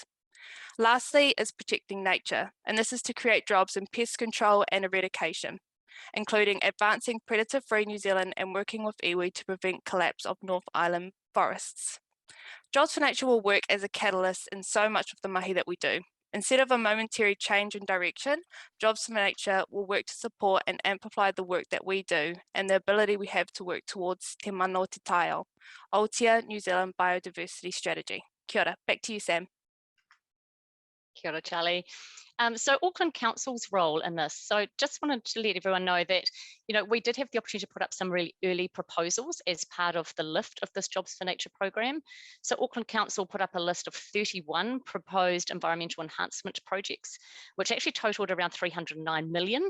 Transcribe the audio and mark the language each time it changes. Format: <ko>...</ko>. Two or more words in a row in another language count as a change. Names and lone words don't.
<en>Lastly is protecting nature, and this is to create jobs in pest control and eradication, including advancing predator-free New Zealand and working with iwi to prevent collapse of North Island forests. Jobs for Nature will work as a catalyst in so much of the mahi that we do. Instead of a momentary change in direction, Jobs for Nature will work to support and amplify the work that we do and the ability we have to work towards Te Mano Te Taio, Aotea New Zealand Biodiversity Strategy.</en> <mi>Kia ora,</mi> <en>back to you, Sam.</en> <mi>Kia ora, Charlie.</mi> <en>So Auckland Council's role in this. So just wanted to let everyone know that, we did have the opportunity to put up some really early proposals as part of the lift of this Jobs for Nature program. So Auckland Council put up a list of 31 proposed environmental enhancement projects, which actually totaled around 309 million.</en>